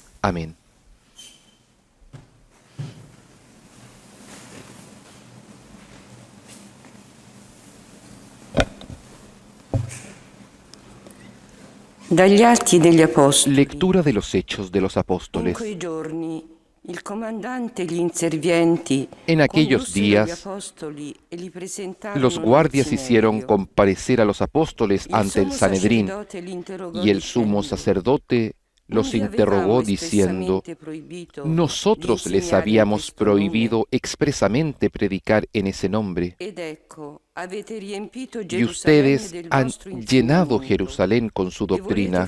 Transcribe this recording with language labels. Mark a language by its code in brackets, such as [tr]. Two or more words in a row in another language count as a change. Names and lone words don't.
[es] Amén. [it] Dagli Atti degli Apostoli. [es] Lectura de los Hechos de los [it] In [es] Apóstoles. [it] quei giorni il comandante e gli inservienti [es] En aquellos [it] condussero gli [es] días, [it] apostoli e li presentarono [es] los [it] nel [es] guardias [it] Sinedrio. [es] hicieron comparecer a los apóstoles ante el Sanedrín, y el sumo sacerdote los interrogó diciendo: nosotros les habíamos prohibido expresamente predicar en ese nombre, y ustedes han llenado Jerusalén con su doctrina.